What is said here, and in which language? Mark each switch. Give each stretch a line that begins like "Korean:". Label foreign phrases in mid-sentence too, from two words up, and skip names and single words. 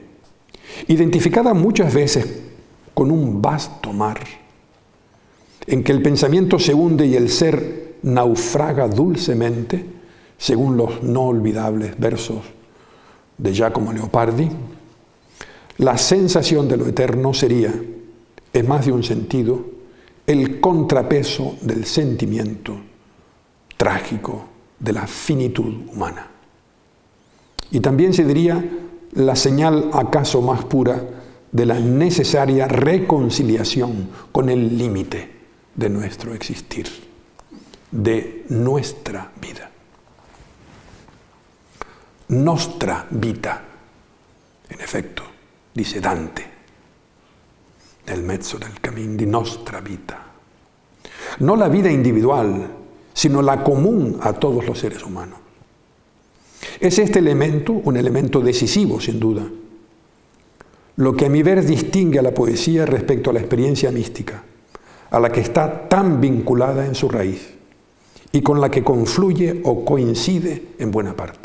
Spanish: Identificada muchas veces con un vasto mar, en que el pensamiento se hunde y el ser naufraga dulcemente, según los no olvidables versos de Giacomo Leopardi, la sensación de lo eterno sería, en más de un sentido, el contrapeso del sentimiento trágico de la finitud humana. Y también se diría la señal acaso más pura de la necesaria reconciliación con el límite de nuestro existir, de nuestra vida.
Italian: Nostra vita,
Spanish: en efecto,
Italian: dice Dante, nel mezzo del cammin di nostra vita.
Spanish: No la vida individual, sino la común a todos los seres humanos. Es este elemento, un elemento decisivo sin duda, lo que a mi ver distingue a la poesía respecto a la experiencia mística, a la que está tan vinculada en su raíz y con la que confluye o coincide en buena parte.